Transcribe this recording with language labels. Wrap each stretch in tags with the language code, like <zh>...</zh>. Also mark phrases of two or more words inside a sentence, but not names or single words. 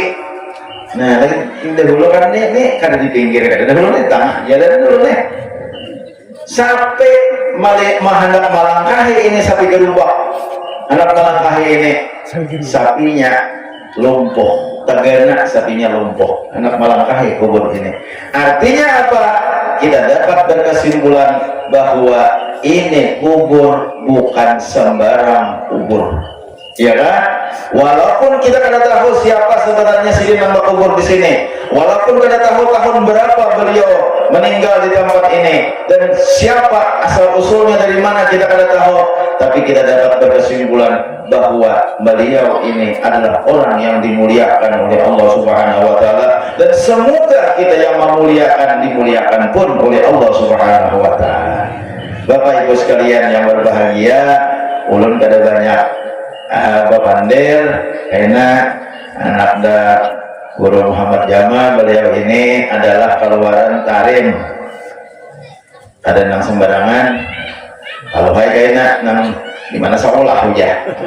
<id>Nah lagi dahulu kan nih kan di pinggir kan, dahulu nih tengah, ya dari dulu nih. Sapi hendak melangkahi ini sapi gerubak, hendak melangkahi ini sapinya lumpuh, tegana sapinya lumpuh, hendak melangkahi kubur ini. Artinya apa? Kita dapat berkesimpulan bahwa ini kubur bukan sembarang kubur, ya kan? Walaupun kita kada tahu siapa sebenarnya si nama kubur di sini, walaupun kada tahu tahun berapa beliau meninggal di tempat ini dan siapa asal usulnya dari mana kita kada tahu, tapi kita dapat berkesimpulan bahwa beliau ini adalah orang yang dimuliakan oleh Allah</id> <ar>سبحانه وتعالى,</ar> <id>dan semoga kita yang memuliakan dimuliakan pun oleh Allah</id> <ar>سبحانه وتعالى.</ar> <id>Bapak Ibu sekalian yang berbahagia,</id> <bjn>ulun kada banyak bapandir karena anak da Guru Muhammad Jamal, beliau ini adalah keluaran Tarim. Ada nang sembarangan kalau hai kaina nang di mana sekolah aja.</bjn>